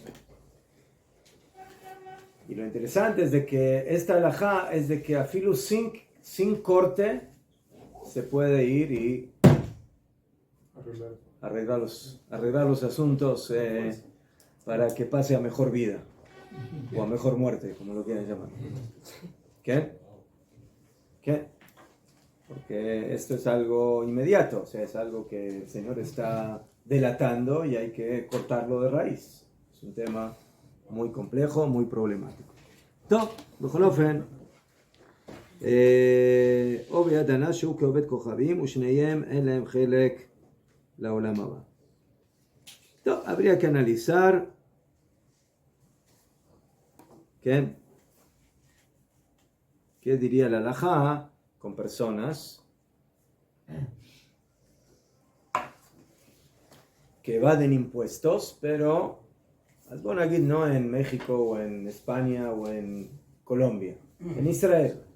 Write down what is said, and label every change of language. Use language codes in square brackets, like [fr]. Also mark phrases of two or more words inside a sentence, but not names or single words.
[es] Y lo interesante es de que esta halajá es de que a filo sin corte se puede ir y arreglar los asuntos para que pase a mejor vida o a mejor muerte, como lo quieran llamar. ¿Qué? Porque esto es algo inmediato, o sea, es algo que el Señor está delatando y hay que cortarlo de raíz. Es un tema muy complejo, muy problemático. [he] טוב, בכל אופן, עובי הדנה שהוא כעובד כוכבים ושניהם אין להם חלק לעולם הבא. טוב, [es] habría que analizar, ¿qué diría la halajá con personas que evaden impuestos, pero bueno, aquí no en México o en España o en Colombia, en Israel.